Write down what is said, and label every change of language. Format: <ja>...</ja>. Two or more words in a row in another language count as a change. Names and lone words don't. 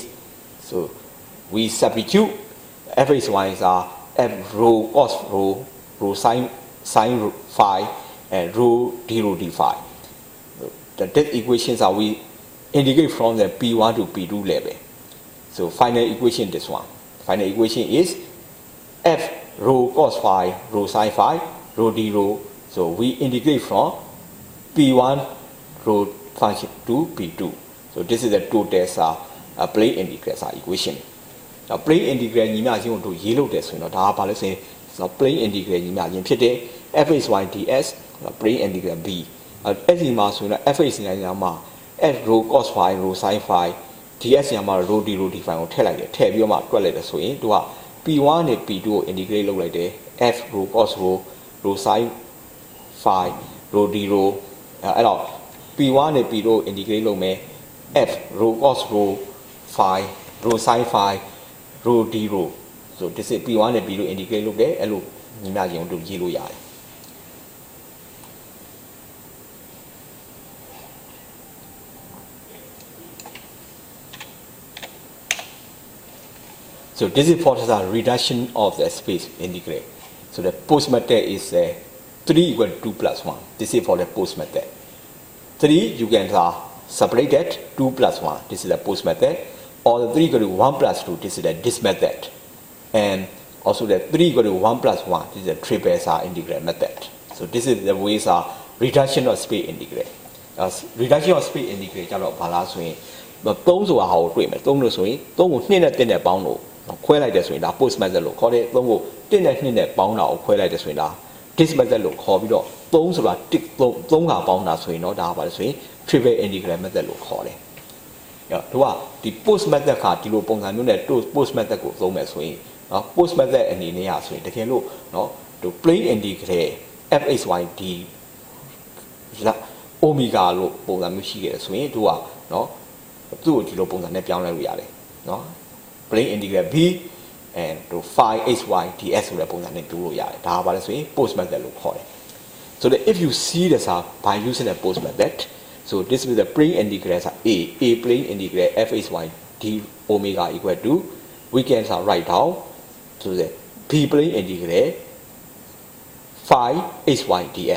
<en>So we substitute fxy are f rho cos rho sin phi, and rho d rho d phi. These equations are we integrate from the P1 to P2 level. So final equation this one. Final equation is f rho cos phi, rho sin phi, rho d rho. So we integrate from P1 rho function to P2. So this is the total plane integral equation. Now plane integral</en> <my>ညီမျှခြင်းကိုတို့ရေးလို့တယ်ဆိုရင်တော့ဒါကဘာလဲဆိုရင်</my> <en>plane integral</en> <my>ညီမျှခြင်းဖြစ်တဲ့</my> <en>fxy ds plane integral b</en> <my>အဲ့ဒီမှာဆိုရင် fx ညမှာ</my> <en>f rho cos phi rho sin phi ds</en> <my>ညမှာ</my> <en>rho d rho d phi</en> <my>ကိုထည့်လိုက်တယ်ထည့်ပြီးတော့မှတွက်လိုက်တယ်ဆိုရင်တို့က p1 နဲ့ p2 ကို integrate လုပ်လိုက်တယ်</my> <en>f rho cos rho sin phi rho d rho</en> <my>အဲ့တော့ p1 နဲ့ p2 ကို integrate လုပ်မယ်</my> <en>f rho cos rho phi rho sin phi rho d rho. So this is p1 နဲ့ p2 integrate</en> <my>လုပ်တယ်အဲ့လိုညီမျှခြင်းကိုတို့ရေးလို့ရတယ်</my> <en>So this is for the reduction of the space integral. So the post method is 3 equal to 2 plus 1. This is for the post method. 3 you can separate that 2 plus 1. This is the post method. Or the 3 equal to 1 plus 2. This is the this method. And also the 3 equal to 1 plus 1. This is the triple integral method. So this is the ways of reduction of space integral. Reduction of space integral</en> <my>ကျတော့ဘာလားဆိုရင်3ဆိုတာဟာကိုတွေ့မယ်3လို့ဆိုရင်3ကို2နဲ့1နဲ့ပေါင်းလို့ခွဲလိုက်တယ်ဆိုရင်ဒါ</my> <en>post method</en> <my>လို့ခေါ်တယ်3ကို1နဲ့2နဲ့ပေါင်းတာကိုခွဲလိုက်တယ်ဆိုရင်ဒါ</my> <en>this method</en> <my>လို့ခေါ်ပြီးတော့3ဆိုတာ3ကပေါင်းတာဆိုရင်တော့ဒါကဘာလဲဆိုရင်</my> <en>triple integral method</en> <my>လို့ခေါ်တယ်တို့ကဒီ</my> <en>post method</en> <my>ကဒီလိုပုံစံမျိုးနဲ့</my> <en>post method</en> <my>ကိုသုံးမယ်ဆိုရင်</my> <en>post method</en> <my>အနေနဲ့ဆိုရင်တကယ်လို့တို့</my> <en>plane integral fxy d</en> <my>omega လို့ပုံစံမျိုးရှိခဲ့တယ်ဆိုရင်တို့ကသူ့ကိုဒီလိုပုံစံနဲ့ပြောင်းလဲလို့ရတယ် plane</my> <en>integral b and to phi xy ds</en> <my>ဆိုတဲ့ပုံစံနဲ့တူလို့ရတယ်ဒါကဘာလဲဆိုရင်</my> <en>post method</en> <my>လို့ခေါ်တယ်</my> <en>so that if you see this by using the post method so this is the plane integral a plane integral fxy d omega equal to we can write down to the b plane integral phi xy ds.</en>